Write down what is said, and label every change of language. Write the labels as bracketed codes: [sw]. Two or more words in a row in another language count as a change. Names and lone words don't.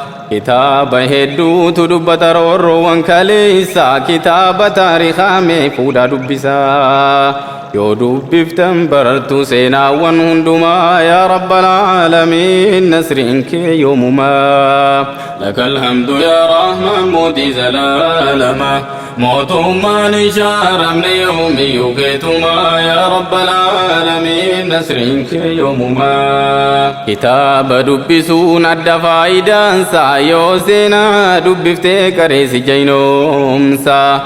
[om] Kitaaba hedduutu dubbata roorroowwan kaleessa, kitaaba taariikaa mee fuudhaa dubbisa. Yoo dubbiftan barartu seenaawwan hundumaa, [ar] يا رب العالمين, [om] nasriin kee yoomumaa. [ar] لك الحمد يا رحمن [om] mootii zalaalama, mootummaan ishaaramne yoomiyyuu keetumaa, [ar] يا رب العالمين, [om] nasriin kee yoomumaa. Kitaaba dubbisuun adda faayidaansaa, yoo seenaa dubbiftee qareessi jaynoomsa.